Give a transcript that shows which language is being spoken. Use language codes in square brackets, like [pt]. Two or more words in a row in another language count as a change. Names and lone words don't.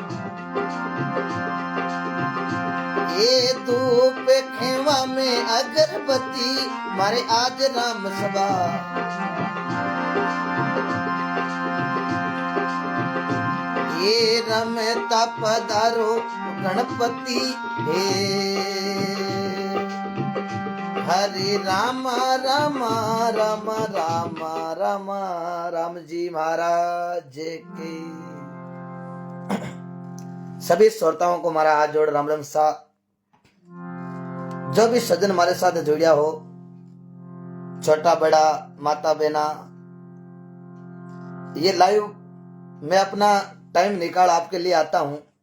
[raj] ये धूप खेवा में अगरबत्ती मारे आज राम सभा, ये रमता पधारो गणपति। हरे राम राम राम राम राम राम जी महाराज के। सभी श्रोताओं को हमारा हाथ जोड़ राम राम सा। जो भी सज्जन हमारे साथ जुड़िया हो, छोटा बड़ा माता बहना, ये लाइव मैं अपना टाइम निकाल आपके लिए आता हूं,